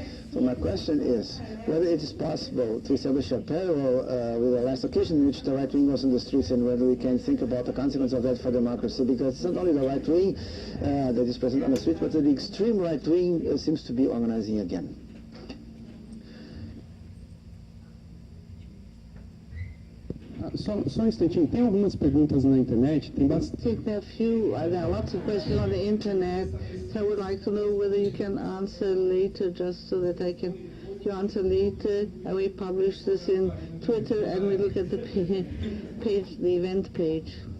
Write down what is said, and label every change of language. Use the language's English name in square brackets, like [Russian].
[English] So my question is whether it is possible to establish a parallel with the last occasion in which the right wing was on the streets, and whether we can think about the consequence of that for democracy, because it's not only the right wing that is present on the street, but the extreme right wing seems to be organizing again. [Portuguese] Só um instantinho, tem algumas perguntas na internet, tem bastante. [English] There are lots of questions on the internet, so I would like to know whether you can answer later, just so that you answer later, and we publish this in Twitter, and we look at the page, the event page.